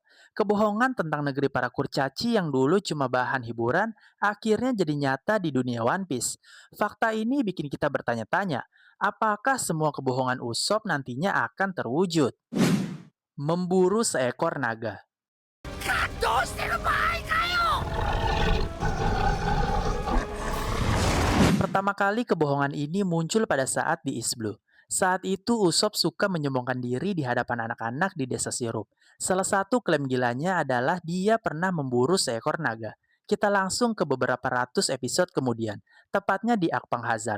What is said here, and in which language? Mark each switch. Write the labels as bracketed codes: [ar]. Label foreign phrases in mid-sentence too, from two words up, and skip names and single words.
[id] Kebohongan tentang negeri para kurcaci yang dulu cuma bahan hiburan, akhirnya jadi nyata di dunia One Piece. Fakta ini bikin kita bertanya-tanya, apakah semua kebohongan Usopp nantinya akan terwujud? Memburu seekor naga. [ja] どうしてる場合かよ [id] Pertama kali kebohongan ini muncul pada saat di East Blue. Saat itu Usopp suka menyombongkan diri di hadapan anak-anak di desa sirup. Salah satu klaim gilanya adalah dia pernah memburu seekor naga. Kita langsung ke beberapa ratus episode kemudian, tepatnya di Akpang Hazard.